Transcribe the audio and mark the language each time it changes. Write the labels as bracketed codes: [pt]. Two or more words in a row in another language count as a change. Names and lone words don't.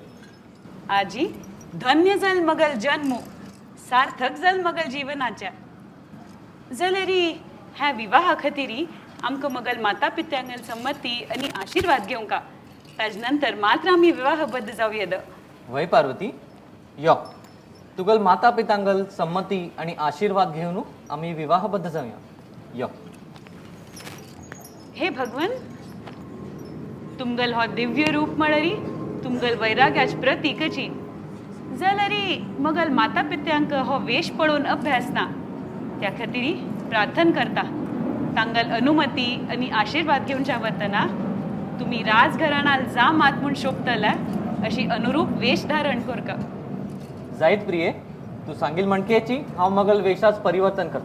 [kok] आजी धन्य जाल मगल जन्म. सार्थक जाल मगल जीवनाच्या. जाल्यार ह्या विवाहा खातीर आमकां मगल माता पित्यांगल संमती आणि आशीर्वाद घेवंका. ताज नंतर मात्र आमी विवाहबद्ध जावं येद. वय पार्वती, यो तुगल माता पितांगल संमती आणि आशीर्वाद घेऊन आम्ही विवाहबद्ध जाऊया. यो. हे भगवन, तुमगल हो दिव्य रूप म्हळरी तुमगल वैराग्याच प्रतीकची. जाल्यार मगल माता पित्यांक हो वेश पळोवन अभ्यास ना. त्या खातीर प्रार्थना करता तांगल अनुमती आणि आशीर्वाद घेवच्या वतना तुम्ही राजघराणाल जा मात म्हूण शोभतला अशी अनुरूप वेश धारण कोरका. जायत प्रिये, तू सांगील म्हणकेची हांव मगल वेशाच परिवर्तन करता.